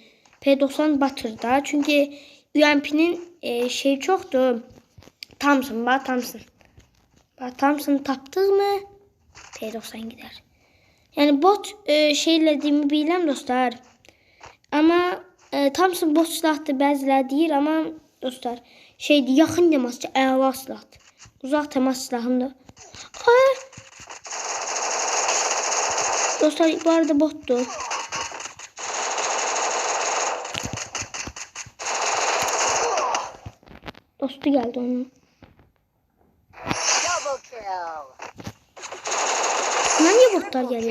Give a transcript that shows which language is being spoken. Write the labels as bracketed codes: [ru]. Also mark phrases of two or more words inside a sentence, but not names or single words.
[tr] P90 batır da. Çünkü UMP'nin şey çoktu. Thompson. [az] Thompson tapdık mı P90 gider. Yani bot şeylediğimi biləm dostlar. Ama Thompson bot silahdır bəziləri deyir ama dostlar şeydir yaxın temasçı əla silahdır. [tr] Uzaq temas silahım da. Dostlar bu arada bottu. Dostu geldi onun. Buna niye botlar gelir?